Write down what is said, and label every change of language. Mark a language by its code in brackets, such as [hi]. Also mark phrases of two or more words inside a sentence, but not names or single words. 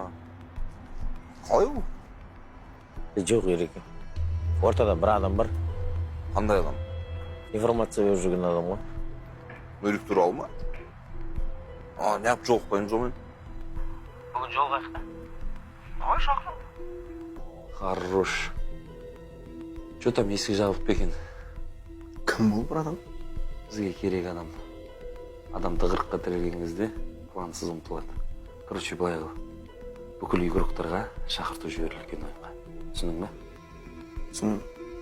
[kk] Қалай ол? Жоқ ереке. Ортада бір адам бар. Қандай адам? Информация беріп жүрген адам ғой. Өлік туралы ма? Неғып жолықпаймыз онымен? Бүгін жолға. Давай шақырып. Хорош. [ru] Что там [kk] есік жабық па екен? Кім бұл бір адам? Бізге керек адам. Адам тығырыққа тірелген кезде плансыз ұмтылады. Короче, былай қыл. Бүкіл үй құрықтарға шақырту жіберілген ойынға. Түсіндің бе? Түсіндім.